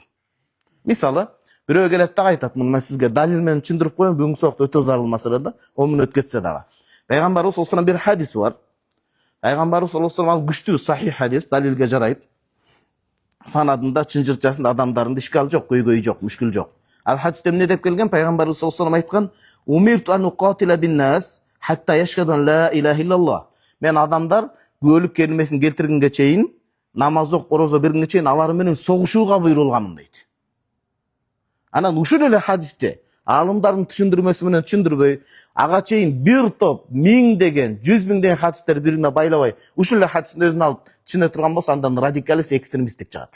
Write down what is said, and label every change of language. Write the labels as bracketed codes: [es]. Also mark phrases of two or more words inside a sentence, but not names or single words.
[ky] Мисалы, бирөө келет дагы айтат, муну мен сизге далил менен түшүндүрүп коем, бүгүнкү сабакта өтө зарыл маселе да, ол менен өтүп кетсе дагы. Пайгамбарыбыз [ar] صلى الله عليه وسلم [ky] бир хадиси бар. Пайгамбарыбыз [ar] صلى الله عليه وسلم [ky] ал күчтүү сахих хадис, далилге жарайт. Санадында, чынжырчасында адамдардын ишкал жок, көйгөй жок, мүшкүл жок. Ал хадисте эмне деп келген? Пайгамбарыбыз [ar] صلى الله عليه وسلم [ky] айткан: [ar] "أمرت أن أقاتل الناس حتى يشهدوا أن لا إله إلا الله." [ky] Мен адамдар күбөлүк келмесин келтиргенге чейин, намаз окуп, орозо бергенге чейин алар менен согушууга буйрулганмын дейт. Анан ушул эле хадисте аалымдардын түшүндүрмөсү менен түшүндүрбөй, ага чейин бир топ 1000 деген, 100 000 деген хадистер бирине байлабай, ушул эле хадистин өзүн алып түшүнө турган болсо, андан радикалист, экстремисттик чыгат.